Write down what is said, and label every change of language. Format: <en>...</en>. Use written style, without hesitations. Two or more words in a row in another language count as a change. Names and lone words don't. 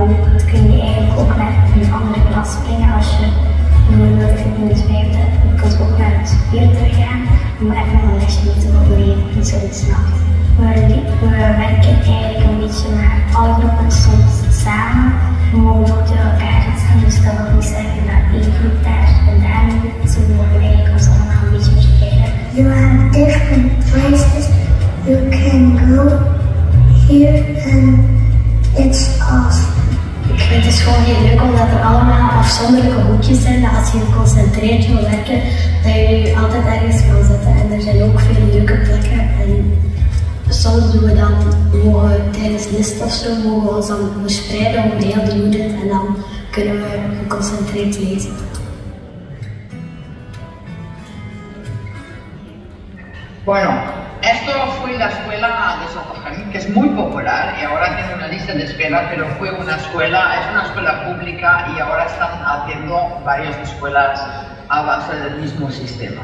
<nl>Dat kun je eigenlijk ook naar een andere klas brengen als je bijvoorbeeld in het vijfde, je kunt ook naar het vierde gaan om even een lesje te overleven in zoiets nacht. We werken eigenlijk een beetje met alle groepen soms samen. We mogen ook door elkaar gaan, dus dat wil niet zeggen dat één groep daar en daar moet. Ze mogen eigenlijk ons allemaal een beetje verspreiden.</nl> <en>You have different places you can go here and it's awesome.</en> <nl>Ik vind het gewoon heel leuk omdat er allemaal afzonderlijke hoekjes zijn, dat als je geconcentreerd wil werken, dat je je altijd ergens kan zetten. En er zijn ook veel leuke plekken. En soms doen we dan, tijdens list of zo, mogen we ons dan verspreiden over heel de unit en dan kunnen we geconcentreerd lezen.</nl> <es>Bueno, esto fue la escuela de Sotogem, que es muy popular y ahora tiene una lista de espera, pero fue una escuela, es una escuela pública y ahora están haciendo varias escuelas a base del mismo sistema.</es>